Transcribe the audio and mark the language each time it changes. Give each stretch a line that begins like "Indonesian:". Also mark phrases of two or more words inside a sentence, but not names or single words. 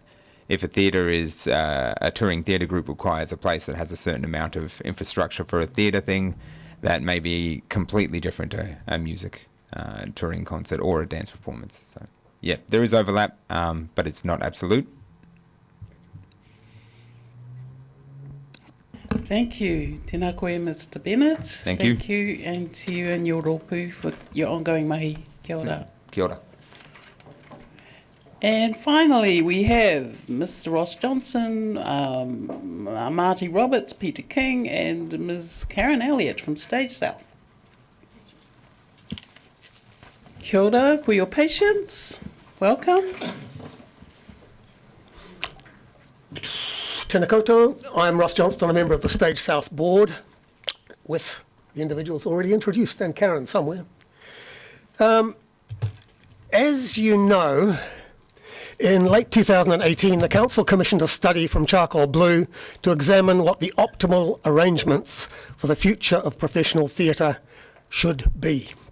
English: If a theatre is, a touring theatre group requires a place that has a certain amount of infrastructure for a theatre thing, that may be completely different to a music touring concert or a dance performance. So yeah, there is overlap, but it's not absolute. Thank you.
Māori: Tēnā koe,
English: Mr. Bennett. Thank you. Thank you, and to you and your rōpū for your ongoing mahi.
Māori: Kia ora. Kia ora.
English: And finally, we have Mr. Ross Johnson, Marty Roberts, Peter King, and Ms. Karen Elliott from Stage South.
Māori: Kia ora
English: for your patience. Welcome.
Māori: Tēnā koutou.
English: I'm Ross Johnston, a member of the Stage South Board, with the individuals already introduced, and Karen somewhere. As you know, in late 2018, the Council commissioned a study from Charcoal Blue to examine what the optimal arrangements for the future of professional theatre should be.